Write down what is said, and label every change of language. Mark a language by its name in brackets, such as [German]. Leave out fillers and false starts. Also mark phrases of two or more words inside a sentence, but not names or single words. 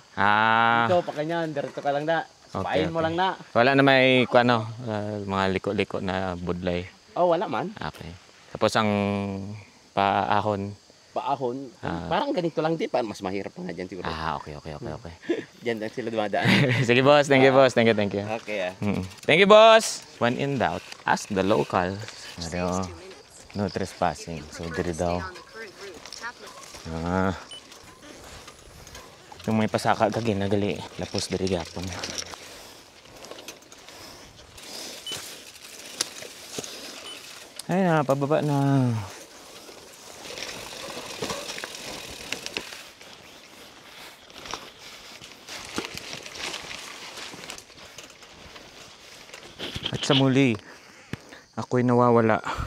[Filipino] Dito pa kanyan, diretso ka lang na. Pain mo lang na. [Hiligaynon] Wala na may kuano, mga liko-liko na budlay. Oh, wala man. [Filipino] Okay. Tapos ang paahon. Paahon. Parang ganito lang din, mas mahirap pa nga diyan siguro. [English] Okay. [Filipino] Diyan lang sila dumadaan. Sige boss, [English] thank you boss. Thank you. Okay. Thank you boss. When in doubt, ask the local. Saves 2 minutes. No trespassing. So [Hiligaynon] diri daw. [English] Stay on the current route. Tap left. [Filipino] Yung may pasaka ka ginagali. [Hiligaynon] Lapos diri gapon. [Filipino] Ay na, pababa na. At sa muli, ako'y nawawala.